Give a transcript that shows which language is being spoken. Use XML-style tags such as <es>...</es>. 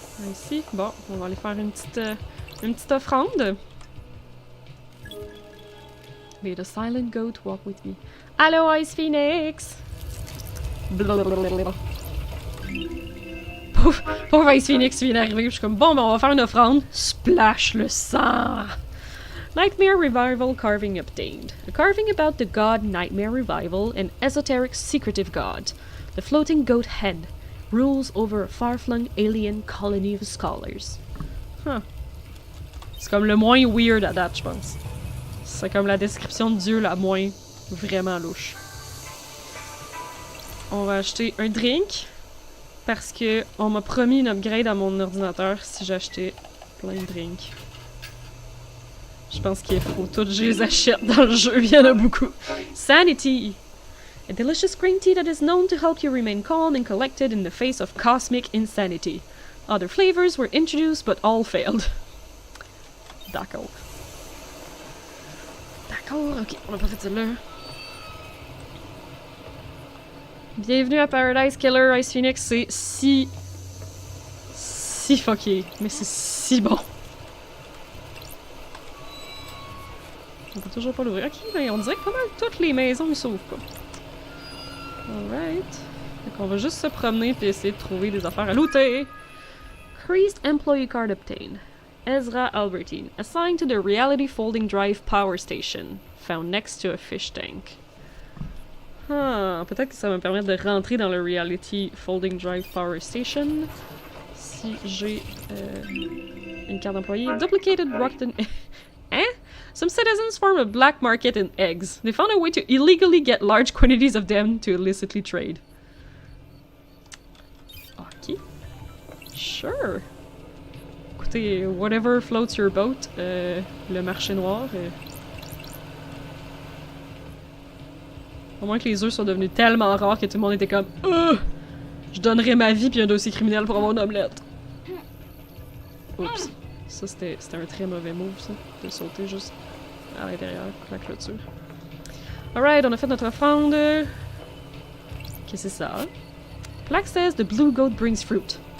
<fr>Ici, bon, on va aller faire une petite offrande.</fr> <en>May the silent goat walk with me.</en> <fr>Allô, Ice Phoenix! Blablabla. Pauvre Ice Phoenix vient d'arriver, je suis comme bon, ben on va faire une offrande. Splash le sang!</fr> <en>Nightmare Revival carving obtained. A carving about the god Nightmare Revival, an esoteric secretive god. The floating goat head rules over a far-flung alien colony of scholars. Huh.</en> <fr>C'est comme le moins weird à date, je pense. C'est comme la description de Dieu la moins vraiment louche. On va acheter un drink parce que on m'a promis une upgrade à mon ordinateur si j'achetais plein de drinks. Je pense qu'il faut toutes je les achète dans le jeu, il y en a beaucoup.</fr> <en>Sanity! A delicious green tea that is known to help you remain calm and collected in the face of cosmic insanity. Other flavors were introduced but all failed.</en> <fr>D'accord. D'accord, ok, on a pas fait celle-là. Bienvenue à Paradise Killer, Ice Phoenix, c'est si fucké, mais c'est si bon. On peut toujours pas l'ouvrir. Ok, mais on dirait que pas mal toutes les maisons ne s'ouvrent pas.</fr> <en>Alright.</en> <fr>Donc on va juste se promener puis essayer de trouver des affaires à looter.</fr> <en>Increased employee card obtained. Ezra Albertine, assigned to the Reality Folding Drive Power Station, found next to a fish tank.</en> <fr>Ah, peut-être que ça va me permettre de rentrer dans le Reality Folding Drive Power Station. Si j'ai une carte d'employé.</fr> <en>Duplicated Rockton... Hein? Some citizens form a black market in eggs. They found a way to illegally get large quantities of them to illicitly trade. Ok. Sure.</en> <fr>Écoutez,</fr> <en>whatever floats your boat,</en> <fr>le marché noir. Au moins que les œufs soient devenus tellement rares que tout le monde était comme je donnerais ma vie puis un dossier criminel pour avoir une omelette. Oups. Ça, c'était un très mauvais move, ça. De sauter juste à l'intérieur, la clôture.</fr> <en>Alright,</en> <fr>on a fait notre offrande. Qu'est-ce que c'est ça?</fr> <en>Plaque says the blue goat brings fruit.</en>